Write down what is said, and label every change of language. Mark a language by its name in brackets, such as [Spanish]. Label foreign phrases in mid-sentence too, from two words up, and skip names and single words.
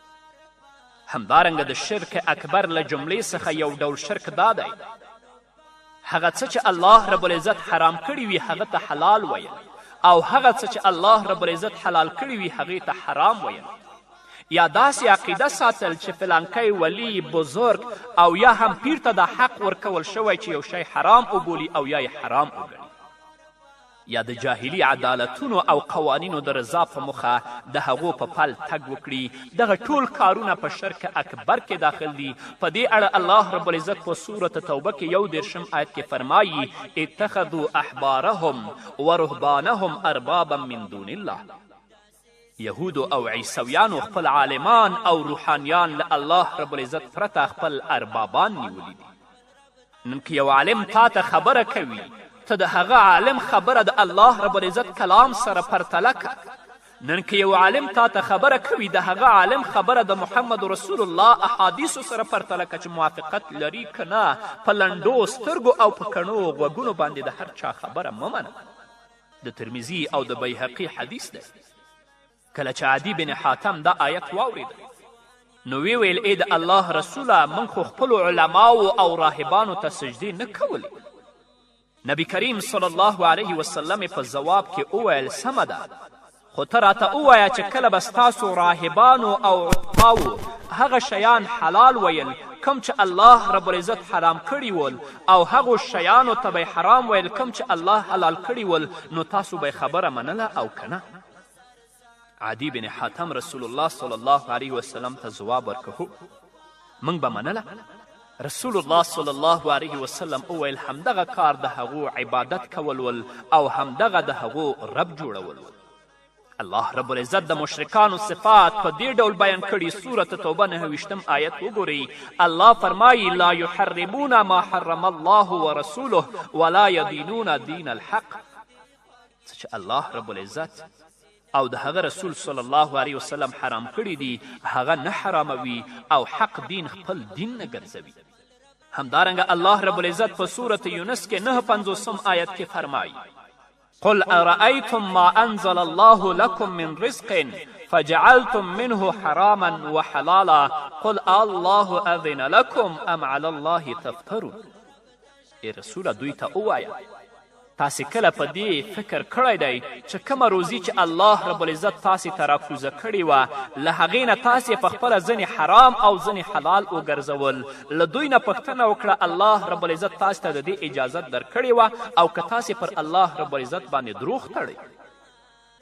[Pashto] همدارنګه د شرک اکبر له جملې څخه یو ډول شرک دا دی هغه څه چې [Arabic] الله رب العزت [Pashto] حرام کړي وي هغه ته حلال ویل، او هغه څه چې [Arabic] الله رب العزت [Pashto] حلال کړي وي هغې ته حرام ویل، یا داسې عقیده ساتل چې فلانکی ولی بزرگ او یا هم پیر ته دا حق ورکول شوی چې یو شی حرام وبولي او یا یې حرام وګڼي، یا د جاهلي عدالتونو او قوانینو د رضا په موخه د هغو په پل تګ وکړي. دغه ټول کارونه په شرک اکبر کې داخل دي. په دې اړه [Arabic] الله رب العزت [Pashto] په سورة توبه کې 21 آیت کې فرمایي [Arabic] اتخذوا احبارهم ورهبانهم اربابا من دون الله. [Pashto] یهودو او عیسویانو خپل عالمان او روحانیان له [Arabic] الله رب العزت [Pashto] پرته خپل اربابان نیولی دي. نن که یو عالم تا ته خبره کوي، ته د هغه عالم خبره د [Arabic] الله رب العزت [Pashto] کلام سره پرتله که. نن که یو عالم تا ته خبره کوي، د هغه عالم خبره د محمد [Arabic] رسول الله [Pashto] احادیثو سره پرتله که چې موافقت لري که نه. په لنډو سترګو او په کڼو غوږونو باندې د هر چا خبره مه منه. د ترمیزي او د بیهقي حدیث دی. کله چې عدي بن حاتم دا آیت واورید، نو وی ویل ای د الله رسوله، موږ خو خپلو علماو او راهبانو ته سجدې نه کولې. نبی کریم [Arabic] صلی الله علیه وسلم [Pashto] په ځواب کې وویل سمه ده، خو ته راته ووایه چې کله به ستاسو راهبانو او علماو هغه شیان حلال ویل کم چې [Arabic] الله رب العزت [Pashto] حرام کړي ول، او هغو شیانو ته به حرام ویل کم چې الله حلال کړي ول، نو تاسو به خبره منله او که نه؟ عدي بن حاتم [Arabic] رسول الله صلی الله علیه وسلم [Pashto] ته ځواب ورکړ موږ به منله. [Arabic] رسول الله صلی الله علیه وسلم [Pashto] وویل همدغه کار د هغو عبادت کول ول او همدغه د هغو رب جوړول ول. [Arabic] الله رب العزت [Pashto] د مشرکانو صفات په دې ډول بیان کړي. سورة توبه 29 آیت وګورئ. الله فرمایي [Arabic] لا یحرمون ما حرم الله ورسوله ولا یدینون دین الحق. [Pashto] څه چې [Arabic] الله رب العزت [Pashto] او د هغه رسول [Arabic] صلی الله علیه وسلم [Pashto] حرام کړي دي هغه نه حراموي او حق دین خپل دین نه ګرځوي. همدارنګه [Arabic] الله رب العزت [Pashto] په سورة یونس کې 59 آیت کې فرمایي [Arabic] قل ارأیتم ما انزل الله لكم من رزق فجعلتم منه حراما وحلالا قل الله اذن لكم ام على الله تفترون. [Pashto] ای رسوله دوی ته ووایه تاسې کله په دې فکر کړی دی چې کومه روزي چې [Arabic] الله رب العزت [Pashto] تاسې ته راکوزه کړې وه له هغې نه تاسې په خپله ځینې حرام او ځینې حلال وګرځول. له دوی نه پوښتنه وکړه [Arabic] الله رب العزت [Pashto] تاسې ته د دې اجازت درکړې وه او که تاسې پر [Arabic] الله رب العزت [Pashto] باندې دروغ تړئ.